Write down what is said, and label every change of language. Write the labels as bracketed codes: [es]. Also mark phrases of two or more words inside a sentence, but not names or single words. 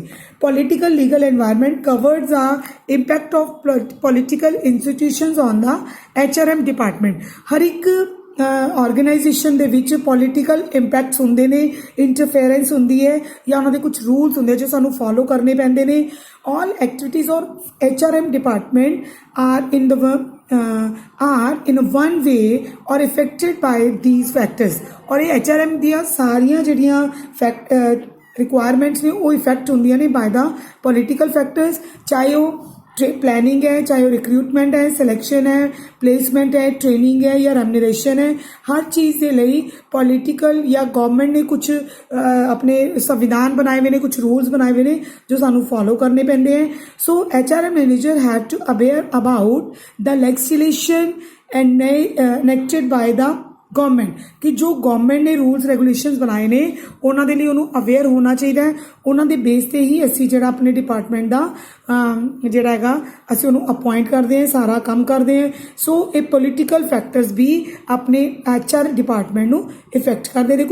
[en] Political legal environment covers the impact of political institutions on the HRM department. [pa] ਹਰ ਇੱਕ ਆਰਗੇਨਾਈਜੇਸ਼ਨ ਦੇ ਵਿੱਚ [en] political impacts [pa] ਹੁੰਦੇ ਨੇ, ਇੰਟਰਫੇਰੈਂਸ ਹੁੰਦੀ ਹੈ ਜਾਂ ਉਹਨਾਂ ਦੇ ਕੁਝ ਰੂਲਸ ਹੁੰਦੇ ਜੋ ਸਾਨੂੰ ਫੋਲੋ ਕਰਨੇ ਪੈਂਦੇ ਨੇ। [en] all activities or HRM department are in one way or affected by these factors। [hi] और ये [pa] HRM ਦੀਆਂ ਸਾਰੀਆਂ ਜਿਹੜੀਆਂ requirements ਨੇ ਉਹ ਇਫੈਕਟ ਹੁੰਦੀਆਂ ਨੇ [en] by the political factors, [pa] ਚਾਹੇ ਉਹ [hi] प्लानिंग है, चाहे वो रिक्रूटमेंट है, सिलेक्शन है, प्लेसमेंट है, ट्रेनिंग है या रेम्यूनरेशन है। हर चीज़ के लिए पॉलिटिकल या गवर्नमेंट ने कुछ अपने संविधान बनाए हुए ने, कुछ रूल्स बनाए हुए ने जो सानू फॉलो करने पैंदे हैं। [en] So HRM manager have to aware about the legislation enacted by the [hi] गवर्नमेंट कि जो गवर्नमेंट ने रूल्स रेगूलेशनस बनाए ने उन्होंने लिए उन्होंने अवेयर होना चाहिए। [pa] ਉਨ੍ਹਾਂਨੇ ਬੇਸ ਤੇ ਹੀ ਅਸੀ ਜੋ ਅਪਣੇ ਡਿਪਾਰਟਮੈਂਟ ਕਾ ਜੋੜਾ ਹੈ ਅਸੀ ਉਨ੍ਹਾਂਨੇ ਅਪੌਇੰਟ ਕਰਤੇ ਹੈਂ, ਸਾਰਾ ਕਾਮ ਕਰਤੇ ਹੈਂ। [hi] सो ये पोलीटिकल फैक्टर्स भी अपने HR डिपार्टमेंट को इफेक्ट करते हैं।